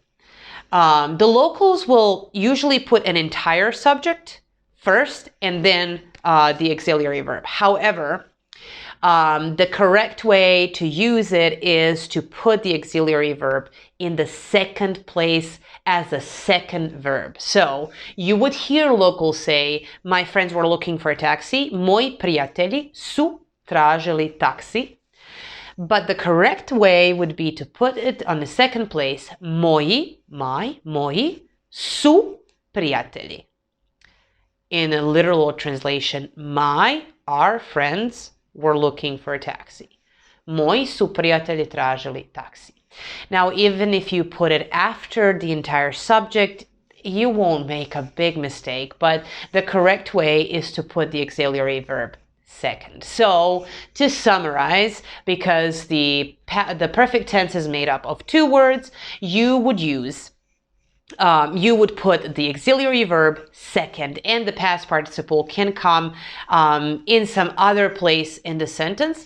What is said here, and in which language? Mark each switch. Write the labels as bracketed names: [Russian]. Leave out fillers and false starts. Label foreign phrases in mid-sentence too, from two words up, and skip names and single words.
[English] The locals will usually put an entire subject first and then the auxiliary verb. However, the correct way to use it is to put the auxiliary verb in the second place as a second verb. So you would hear locals say, my friends were looking for a taxi. [Croatian] Moji prijatelji su tražili taksi. [English] But the correct way would be to put it on the second place. [Croatian] Moji su prijatelji. [English] In a literal translation, our friends were looking for a taxi. [Croatian] Moji su prijatelji tražili taksi. [English] Now, even if you put it after the entire subject, you won't make a big mistake, but the correct way is to put the auxiliary verb second. So, to summarize, because the perfect tense is made up of two words, you would put the auxiliary verb second, and the past participle can come in some other place in the sentence.